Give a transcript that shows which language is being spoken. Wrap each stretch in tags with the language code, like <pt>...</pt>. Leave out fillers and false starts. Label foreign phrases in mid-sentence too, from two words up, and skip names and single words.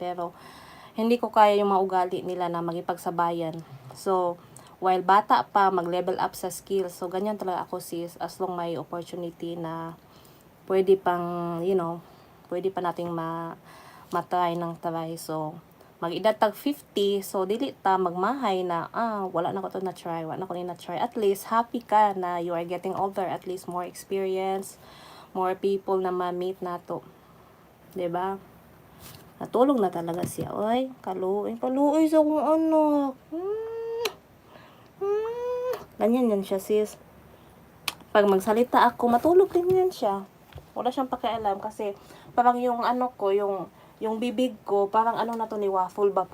<tl>Pero, hindi ko kaya yung mga ugali nila na magipagsabayan. So, while bata pa, mag-</tl> <en>level up</en> <tl>sa skills. So, ganyan talaga ako sis,</tl> <en>as long</en> <tl>may opportunity na pwede pang, pwede pa nating matry ng try. So,</tl> <ceb>mag-edad tag 50, so dili ta magmahay na, wala na ko to na-try,</ceb> <en>At least,</en> <ceb>happy ka na</ceb> <en>you are getting older, at least more experience, more people</en> <ceb>na ma-meet nato.</ceb> <tl>'Di ba? Natulog na talaga siya.</tl> <ceb>Oy, kaluoy sa akong anak.</ceb> <tl>Ganyan yan siya, sis. Pag magsalita ako, matulog din yan siya. Wala siyang pakialam kasi parang yung ano ko, yung bibig ko, parang ano na to ni Waffle ba?</tl>